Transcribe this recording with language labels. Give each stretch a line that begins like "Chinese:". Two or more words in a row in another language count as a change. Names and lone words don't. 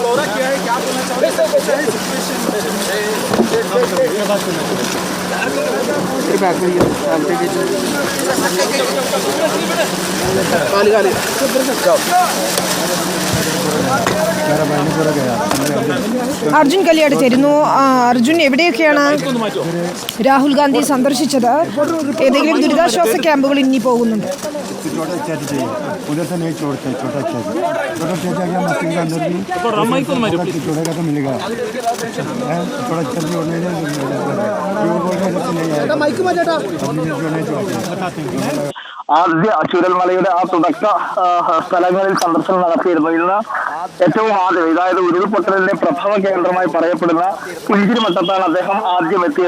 Hindi: क्या है, क्या बोलना चाहोगे?
Malayalam: അർജുൻ കല്യാട് ചേരുന്നു. അർജുൻ, എവിടെയൊക്കെയാണ് രാഹുൽ ഗാന്ധി സന്ദർശിച്ചത്? ഏതെങ്കിലും ദുരിതാശ്വാസ ക്യാമ്പുകൾ ഇനി പോകുന്നുണ്ട്?
Hindi: उधर से नहीं छोड़ते, छोटा चेक आगे मशीन के अंदर भी छोड़ेगा तो मिलेगा। थोड़ा जल्दी होने
Malayalam: ആദ്യ ചുരൽമലയുടെ ആ തുടക്ക സ്ഥലങ്ങളിൽ സന്ദർശനം നടത്തിയിരുന്നു. ഇന്ന് ഏറ്റവും ആദ്യം, അതായത് ഉരുൾപൊട്ടലിന്റെ പ്രഭവ കേന്ദ്രമായി പറയപ്പെടുന്ന പുഞ്ചിരിമട്ടത്താണ് അദ്ദേഹം ആദ്യം എത്തിയത്.